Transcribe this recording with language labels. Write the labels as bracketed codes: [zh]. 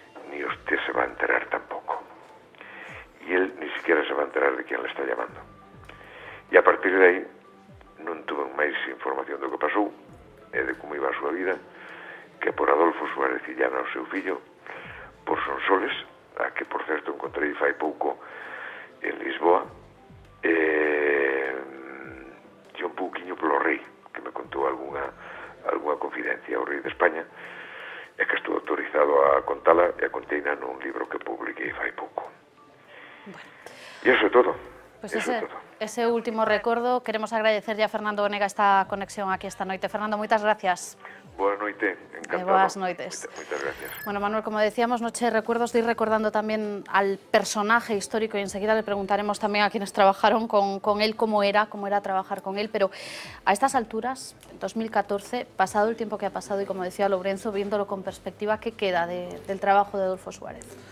[es] ni usted se va a enterar tampoco, y él ni siquiera se va a enterar de quién le está llamando. [gl] E a partir de aí non tuve máis información do que pasou e de como iba a súa vida, que por Adolfo Suárez Illana, o seu fillo, por Sonsoles, a que por certo encontrei fai pouco en Lisboa, e un pouquiño polo rei, que me contou algunha confidencia ao rei de España, e que estou autorizado a contala e a conteina nun libro que publiquei fai pouco. E iso é todo. Pues ese último recordo, queremos agradecerlle a Fernando Onega esta conexión aquí esta noite. Fernando, moitas gracias. Boa noite, encantado. Boas noites. Moitas gracias. [es] Bueno, Manuel, como decíamos, Noche de Recuerdos, de ir recordando también al personaje histórico y enseguida le preguntaremos también a quienes trabajaron con él cómo era trabajar con él, pero a estas alturas, en 2014, pasado el tiempo que ha pasado y como decía Lourenço, viéndolo con perspectiva, ¿qué queda del trabajo de Adolfo Suárez?